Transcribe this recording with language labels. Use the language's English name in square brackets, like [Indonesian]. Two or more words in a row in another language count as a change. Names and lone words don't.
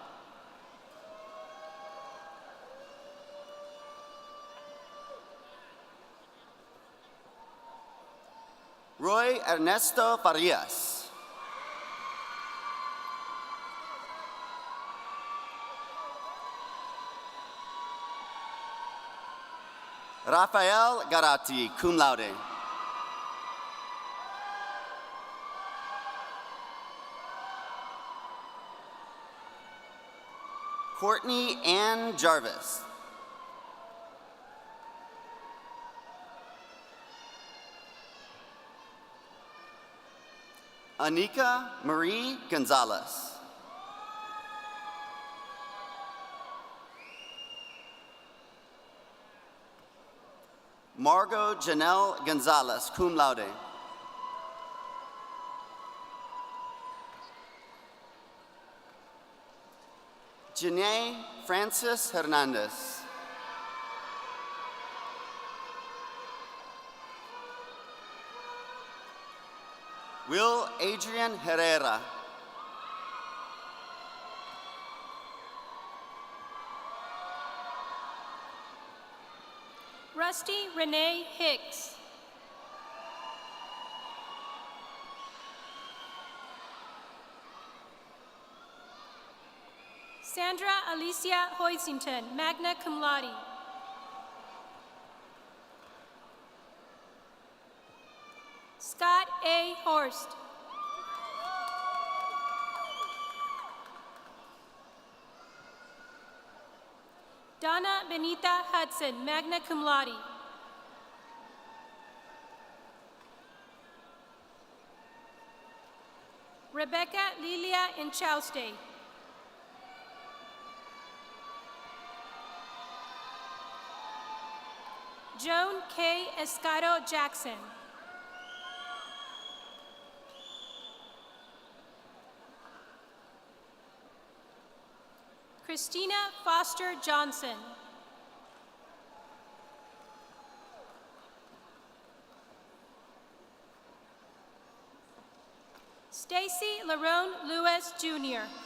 [English] Roy Ernesto Farias. Rafael Garatti, [Latin] cum laude. [English] Courtney Ann Jarvis. Anika Marie Gonzalez. Margot Janelle Gonzalez, [Latin] cum laude. [English] Janae Francis Hernandez. Will Adrian Herrera. Rusty Renee Hicks. Sandra Alicia Hoisington, [Latin] magna cum laude. [English] Scott A. Horst. Donna Benita Hudson, [Latin] magna cum laude. [English] Rebecca Lilia Enchauste. Joan K. Escaro Jackson. Christina Foster Johnson. Stacy Larone Lewis, Jr.